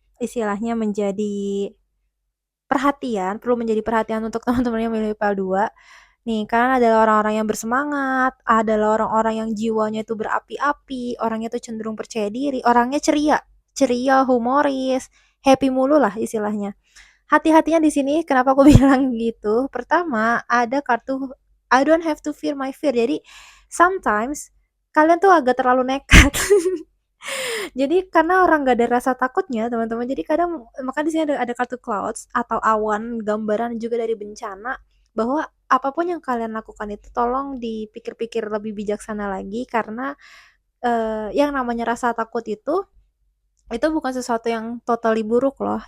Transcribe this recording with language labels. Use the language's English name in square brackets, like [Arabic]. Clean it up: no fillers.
[Indonesian] Istilahnya menjadi perhatian, perlu menjadi perhatian untuk teman-teman yang memilih PAL 2. Nih, kalian adalah orang-orang yang bersemangat, adalah orang-orang yang jiwanya itu berapi-api, orangnya itu cenderung percaya diri, orangnya ceria, ceria, humoris, happy mulu lah istilahnya. Hati-hatinya di sini kenapa aku bilang gitu? Pertama, ada kartu [English] I don't have to fear my fear. [Indonesian] Jadi, sometimes kalian tuh agak terlalu nekat. Jadi karena orang gak ada rasa takutnya teman-teman, jadi kadang maka di sini ada kartu clouds atau awan, gambaran juga dari bencana, bahwa apapun yang kalian lakukan itu tolong dipikir-pikir lebih bijaksana lagi, karena yang namanya rasa takut itu bukan sesuatu yang totally buruk loh.